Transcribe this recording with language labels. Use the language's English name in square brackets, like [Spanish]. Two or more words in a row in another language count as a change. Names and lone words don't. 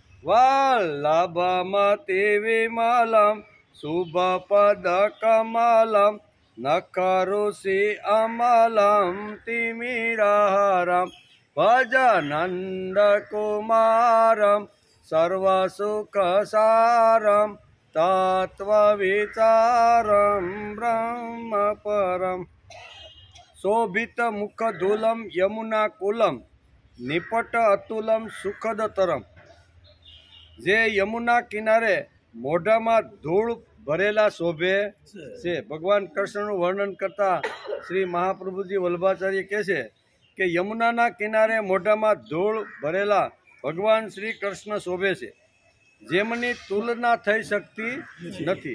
[Sanskrit] वल्लभमतिविमलं शुभपदकमलं नखरुषि अमलं तिमिरहरं भजनन्दकुमारं सर्वसुखसारं तत्त्वविचारं ब्रह्मपरम्। शोभित मुखधूलम यमुनाकुलम निपट अतुलम सुखदतरम। [Gujarati] જે યમુના કિનારે मोढाમાં ધૂળ ભરેલા શોભે છે। ભગવાન કૃષ્ણનું વર્ણન કરતા શ્રી મહાપ્રભુજી વલ્લભાચાર્ય કહે છે કે યમુનાના કિનારે મોઢામાં ધૂળ ભરેલા ભગવાન શ્રી કૃષ્ણ શોભે છે, જેમની તુલના થઈ શકતી નથી।